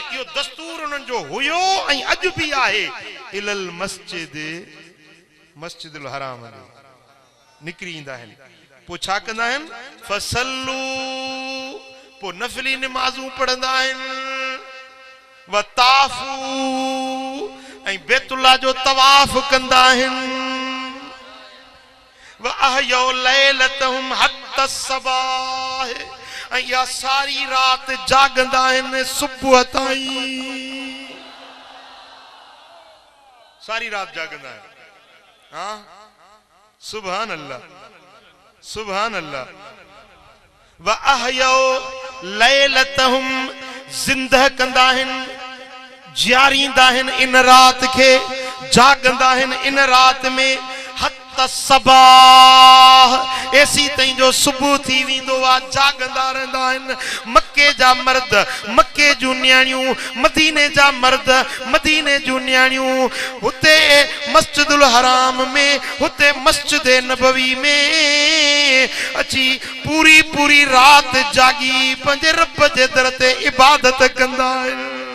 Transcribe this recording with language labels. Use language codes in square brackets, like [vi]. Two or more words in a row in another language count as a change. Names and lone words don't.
[sd] इहो दस्तूर उन्हनि जो हुयो ऐं अॼु बि आहे। [ar] إلى المسجد, [sd] मस्जिदुल हराम में निकिरी ईंदा आहिनि। पोइ छा कंदा आहिनि? फसल्लू, पोइ नफ़िली निमाज़ूं पढ़ंदा आहिनि। वताफ़ू, ऐं बैतुल्लाह जो तवाफ़ कंदा आहिनि। [ar] و أحيوا ليلتهم حتى الصباح, [sd] ऐं इहा सारी रात जागंदा आहिनि सुबुह ताईं। सारी रात जागंदा आहिनि। हाँ, [ar] سبحان الله، سبحان الله. و أحيوا ليلتهم, [sd] जिंदह कंदा आहिनि, जियारींदा आहिनि इन रात खे, जागंदा आहिनि इन रात में। [ar] حتى الصباح, [sd] एसी तई जो सुबह थी विंदो आ जागंदा रहंदा आहिनि। मक्के जा मर्द मक्के जूं न्याणियूं, मदीने जा मर्द मदीने जूं न्याणियूं, हुते मस्जिदुल हराम में, हुते मस्जिद नबवी में अची पूरी पूरी रात जागी पंहिंजे रब जे दर ते इबादत कंदा आहिनि।